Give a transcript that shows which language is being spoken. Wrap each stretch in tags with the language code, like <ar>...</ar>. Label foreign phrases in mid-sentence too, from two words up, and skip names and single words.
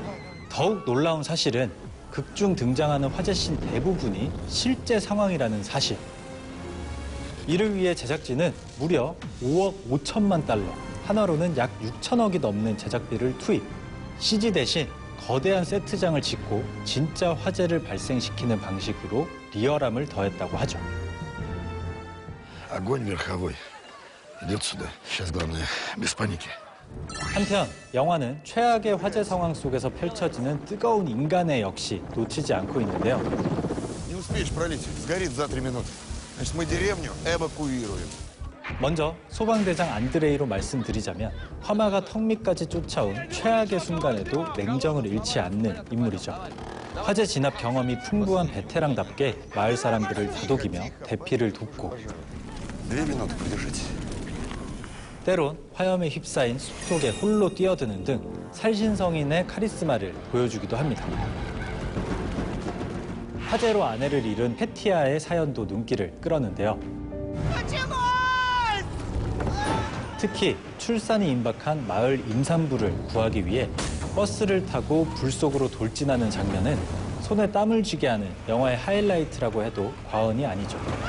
<ko>더욱 놀라운 사실은 극중 등장하는 화재씬 대부분이 실제 상황이라는 사실. 이를 위해 제작진은 무려 5억 5천만 달러, 한화로는 약 6천억이 넘는 제작비를 투입. CG 대신 거대한 세트장을 짓고 진짜 화재를 발생시키는 방식으로 리얼함을 더했다고 하죠.</ko> <ru>Огонь верховой. Идет сюда. Сейчас главное, без паники.</ru> <ko>한편 영화는 최악의 화재 상황 속에서 펼쳐지는 뜨거운 인간의 역시 놓치지 않고 있는데요.</ko> <ru>Не успеешь пролить. Сгорит за 3 минуты. Значит, мы деревню эвакуируем.</ru> <ko>먼저 소방대장 안드레이로 말씀드리자면 화마가 턱 밑까지 쫓아온 최악의 순간에도 냉정을 잃지 않는 인물이죠. 화재 진압 경험이 풍부한 베테랑답게 마을 사람들을 다독이며 대피를 돕고</ko> <ru>2 минуты продержите.</ru> <ko>때론 화염에 휩싸인 숲속에 홀로 뛰어드는 등 살신성인의 카리스마를 보여주기도 합니다. 화재로 아내를 잃은 페티아의 사연도 눈길을 끌었는데요. 특히 출산이 임박한 마을 임산부를 구하기 위해 버스를 타고 불 속으로 돌진하는 장면은 손에 땀을 쥐게 하는 영화의 하이라이트라고 해도 과언이 아니죠.</ko>